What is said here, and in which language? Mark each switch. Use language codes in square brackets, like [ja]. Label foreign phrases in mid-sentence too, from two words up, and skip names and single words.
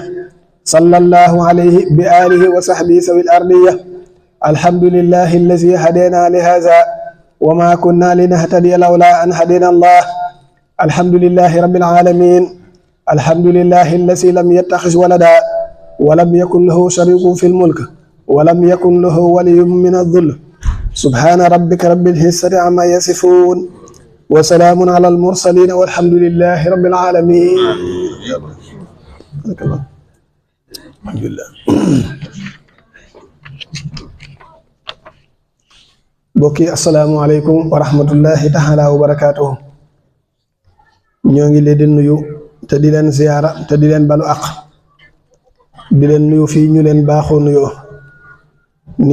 [ar] صلى الله عليه بآله وصحبه سوي الأرضية الحمد لله الذي هدينا لهذا وما كنا لنهتدي لولا أن هدينا الله الحمد لله رب العالمين الحمد لله الذي لم يتخذ ولدا ولم يكن له شريك في الملك ولم يكن له ولي من الذل سبحان ربك رب العزة عما يصفون وسلام على المرسلين والحمد لله رب العالمين. الحمد لله. [wo] bokki [ar] السلام عليكم ورحمة الله تعالى وبركاته [wo] ñoo ngi leen di nuyu te di leen ziyaara te di leen balu àq di leen nuyu fii ñu leen baaxoo nuyoo ni